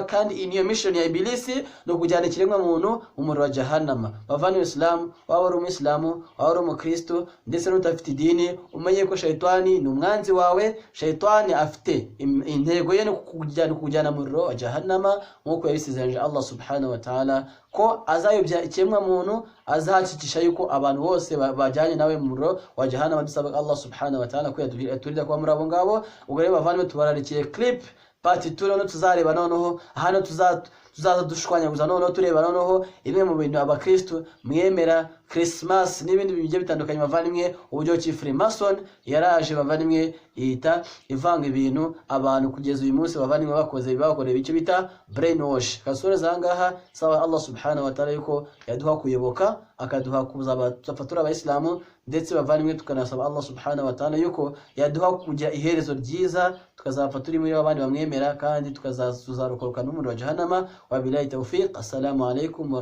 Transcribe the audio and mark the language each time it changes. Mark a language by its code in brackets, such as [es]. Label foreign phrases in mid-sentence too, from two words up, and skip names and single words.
[rw] Kandi iyi niyo mission ya Ibilisi, no kujyana ikiremwa muntu mu wa jahannama. Bavandimwe Islam, waba ari umuyisilamu, waba ari umukristo, ndetse n'utafite idini, umenye ko shayitani ni umwanzi wawe. Shayitani afite intego ye no kujyana mu wa jahannama, nk'uko yabisezeranyije Allah [ar] سبحانه وتعالى [rw] ko azayobya ikiremwa muntu, azahakikisha yuko abantu bose bajyanye nawe mu wa jahannama. Dusaba Allah [ar] سبحانه وتعالى [rw] ko yaturida kuba muri abo ngabo. Ubwo rero bavandimwe tubararikiye [en] clip part [rw] 2 no tuzareba noneho hano tuzaza dushwanyaguza noneho tureba noneho imwe mu bintu abakristo mwemera Christmas n'ibindi bigiye bitandukanye bavandimwe. Uburyo ki Freemason yaraje bavandimwe yita ivanga ibintu abantu kugeza uyu munsi bavandimwe bakoreye icyo bita brainwash. Kasore zangaha sawa Allah [ar] سبحانه وتعالى [rw] yuko yaduha kuyoboka, akaduha kuzafatura abayisilamu, ndetse bavandimwe tukanasaba Allah [ar] سبحانه وتعالى [rw] yuko yaduha kujya iherezo ryiza, tukazafatura muri abandi bamwemera, kandi tukazarokoka n'umuriro wa jahannama. [ar] وبالله التوفيق. السلام عليكم.